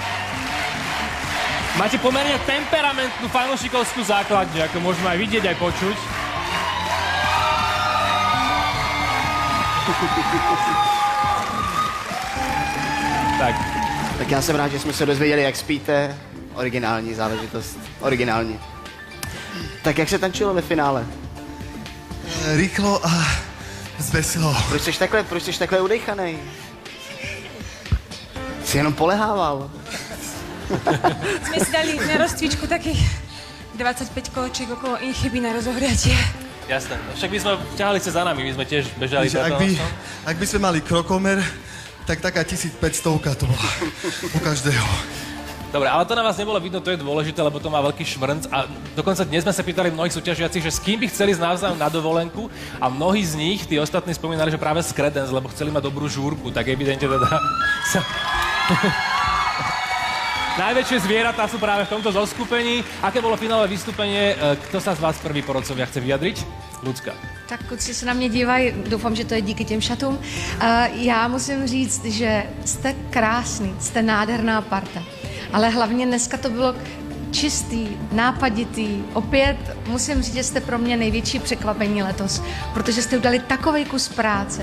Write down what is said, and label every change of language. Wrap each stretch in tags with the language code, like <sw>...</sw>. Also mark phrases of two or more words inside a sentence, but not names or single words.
<sk>Máte pomerne temperamentnú fanúšikovskú základňu, ako môžeme aj vidieť, aj počuť.</sk> <cs>Tak já jsem rád, že jsme se dozvěděli, jak spíte. Originální záležitost. Originální. Tak jak se tančilo ve finále?</cs> <sk>Rýchlo a zvesilo.</sk> <cs>Proč jsi takhle udechanej? Jsi jenom polehával.</cs> <sk>Sme si dali na rozcvičku takých 25 koleček okolo Inchyby na rozohriatie. Jasné. Však by sme ťahali sa za nami, my sme tiež bežali. Ak by sme mali krokomer, tak taká 1500 to bola u každého. Dobre, ale to na vás nebolo vidno, to je dôležité, lebo to má veľký švrnc a dokonca dnes sme sa pýtali mnohých súťažiacich, že s kým by chceli navzájom na dovolenku a mnohí z nich, tí ostatní spomínali, že práve s Creedence, lebo chceli mať dobrú žúrku, tak evidentne teda sa... Najväčšie zvieratá sú práve v tomto zoskupení. Aké bolo finálové vystúpenie? Kto sa z vás prvý porodcovia chce vyjadriť? Lucka.</sk> <cs>Tak kluci se na mě dívají, doufám, že to je díky těm šatům. Já musím říct, že jste krásný, jste nádherná parta. Ale hlavně dneska to bylo čistý, nápaditý. Opět musím říct, že jste pro mě největší překvapení letos, protože jste udali takovej kus práce.</cs>